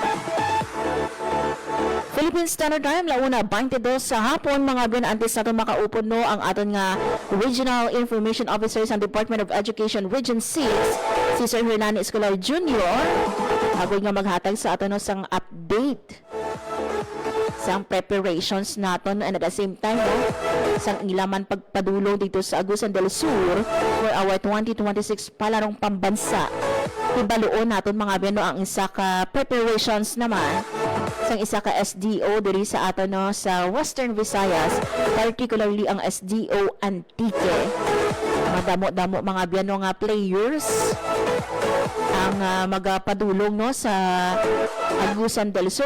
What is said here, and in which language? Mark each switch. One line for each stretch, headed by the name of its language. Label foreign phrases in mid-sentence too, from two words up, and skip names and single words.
Hiligaynon: Philippine Standard Time, launa 22 sa hapon, mga binantes natin makaupod no ang aton nga
English: Regional Information Officer
Hiligaynon: sa Department of Education Region 6, si Sir Hernani Escolar Jr. Ako nga maghatag sa aton no sang update sang preparations naton,
English: and at the same time
Hiligaynon: no, sang ilaman pagpadulong dito sa Agusan del Sur
English: for our
Hiligaynon: 2026 palarong pambansa. Ibaluon naton mga beno ang isa ka preparations naman sang isa ka SDO diri sa aton no, sa Western Visayas, particularly ang SDO Antique. Madamo-damo mga beno nga players ang magapadulong no sa Agusan del Sur.